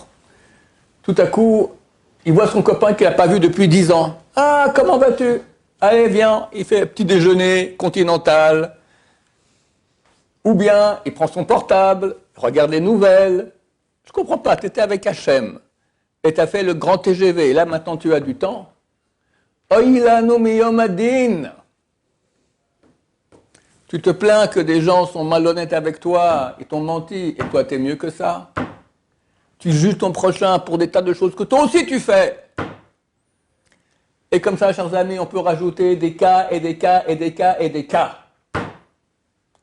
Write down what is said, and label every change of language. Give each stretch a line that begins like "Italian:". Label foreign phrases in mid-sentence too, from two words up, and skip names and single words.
French: Tout à coup, il voit son copain qu'il n'a pas vu depuis 10 ans. Ah, comment vas-tu? Allez, viens, il fait un petit déjeuner continental. Ou bien, il prend son portable, regarde les nouvelles. Je ne comprends pas, tu étais avec Hachem. Et tu as fait le grand TGV. Et là, maintenant, tu as du temps.
Hebrew: Oy lanu miyom adin.
French: Tu te plains que des gens sont malhonnêtes avec toi, ils t'ont menti, et toi, tu es mieux que ça. Tu juges ton prochain pour des tas de choses que toi aussi tu fais. Et comme ça, chers amis, on peut rajouter des cas et des cas et des cas et des cas.